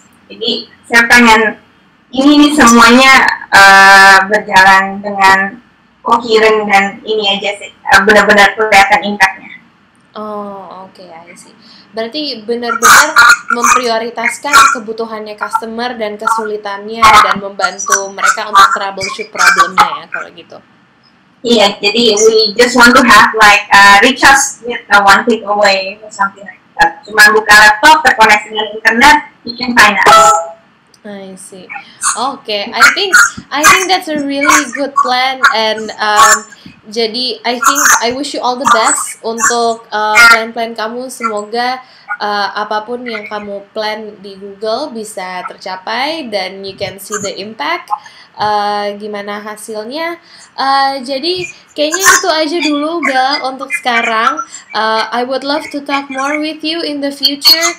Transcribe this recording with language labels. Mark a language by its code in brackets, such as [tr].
[id] Jadi saya pengen ini semuanya berjalan dengan koheren dan ini aja sih, benar-benar kelihatan impact-nya. [en] Oh, oke, I see. [id] Berarti benar-benar memprioritaskan kebutuhannya customer dan kesulitannya dan membantu mereka untuk troubleshoot problemnya ya, kalau gitu. Iya, jadi [en] we just want to have like reach us with one click away or something like that. [id] Cuma buka laptop, terkoneksi dengan internet, [en] you can find us. I see. Okay, I think that's a really good plan, and jadi I wish you all the best [id] untuk plan-plan kamu. Semoga apapun yang kamu plan di Google bisa tercapai dan [en] you can see the impact. [id] Gimana hasilnya. Jadi kayaknya itu aja dulu Bella untuk sekarang. [en] I would love to talk more with you in the future.